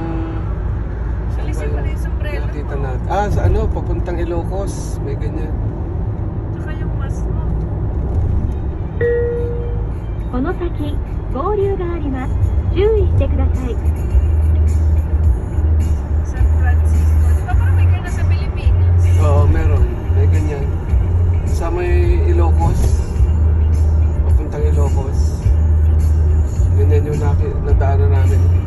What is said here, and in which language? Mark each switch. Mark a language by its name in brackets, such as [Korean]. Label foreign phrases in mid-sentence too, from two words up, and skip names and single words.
[Filipino] Alisin mo na yung sombrero nakita mo. natin. Sa papuntang Ilocos, may ganyan. Tsaka yung mask mo. [Japanese] この先、合流があります。注意してください。 [Filipino] San Francisco. Di ba parang may ganyan sa Pilipinas? Oo, meron. May ganyan. Sa may Ilocos, papuntang Ilocos. Ganyan yung nadaanan namin.